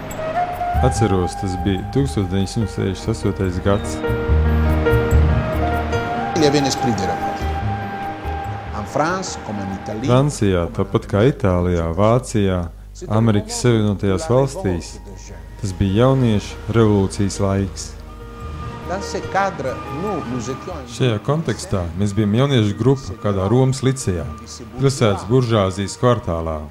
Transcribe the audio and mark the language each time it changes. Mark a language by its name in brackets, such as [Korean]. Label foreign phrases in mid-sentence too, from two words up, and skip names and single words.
[Latvian] Atceros, tas bija 1968. gads. [French] Il y avait un esprit de révolte. En France, comme en Italie. [Latvian] Francijā, tāpat kā Itālijā, Vācijā, Amerikas Savienotajās valstīs, tas bija jauniešu revolūcijas laiks. Šajā kontekstā mēs bijām jauniešu grupa kādā Romas licejā, pilsētas buržāzijas kvartālā.